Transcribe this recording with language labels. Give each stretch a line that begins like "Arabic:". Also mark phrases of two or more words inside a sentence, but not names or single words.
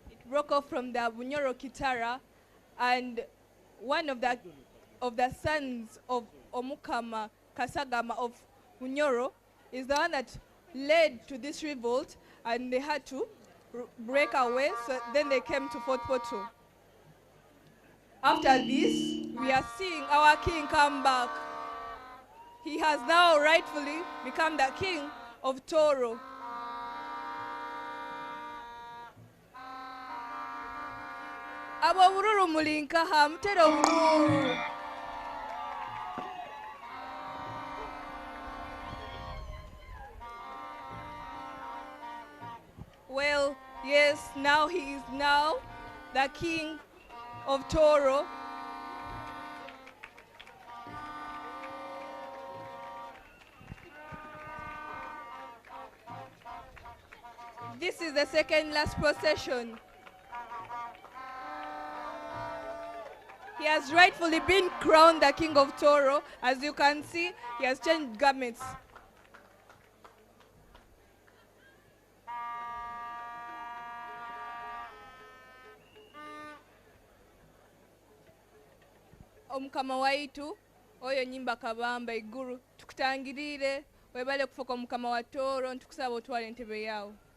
English: broke off from the Bunyoro Kitara, and one of the sons of Omukama Kasagama of Bunyoro is the one that led to this revolt, and they had to break away, so then they came to Fort Portal. After this, we are seeing our king come back. He has now rightfully become the king of Toro. Abo bururu mulinka hamtero bururu. Well, yes, now he is now the king of Toro. This is the second last procession. He has rightfully been crowned the king of Toro. As you can see, he has changed garments.
Tooro: Omukama waitu oyo nyimba kabamba iguru tukutangirire webale kufoka omukama wa Toro ntukusaba otwale entebe yawo.